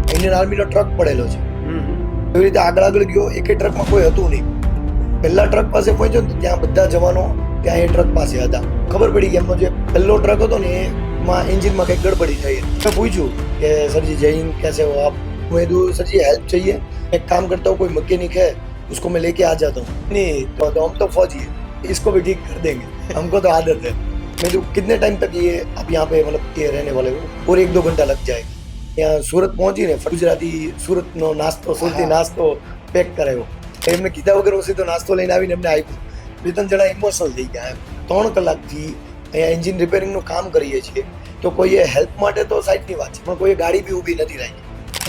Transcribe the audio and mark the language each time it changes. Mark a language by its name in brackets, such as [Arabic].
[Gujarati] Indian આર્મીનો truck પડેલો છે. એવી રીતે આગળ ગયો, એકે ટ્રકમાં કોઈ હતું નહીં. પહેલા ટ્રક પાસે પહોંચ્યો ને ત્યાં બધા જવાનો ત્યાં એ ટ્રક પાસે હતા. ખબર પડી કે એમનો જે પહેલો ટ્રક હતો ને એમાં એન્જિનમાં કંઈક ગડબડી થઈ. મેં પૂછ્યું કે સરજી જય હિન્દ, [Hindi] कैसे हो आप? मैं कहा सर जी हेल्प चाहिए, एक काम करता हूँ, कोई मैकेनिक है उसको मैं लेके आ जाता हूँ. नहीं तो हम तो फौजी है, इसको भी ठीक कर देंगे, हमको तो आदत है. मैं तो कितने टाइम तक ये आप यहाँ पे मतलब ये रहने वाले हो? और 1-2 घंटा लग जाएगा. यहाँ सूरत पहुंची ने [Gujarati] ગુજરાતી સુરતનો નાસ્તો, સુરતી નાસ્તો પેક કરાવ્યો. એમને કીધા વગર સીધો નાસ્તો લઈને આવીને એમને આપ્યો. 2-3 જણા ઇમોશનલ થઈ ગયા. 3 કલાકથી અહીંયા એન્જિન રિપેરિંગનું કામ કરીએ છીએ તો કોઈએ હેલ્પ માટે તો સાઈડની વાત છે, પણ કોઈએ ગાડી બી ઊભી નથી રાખી.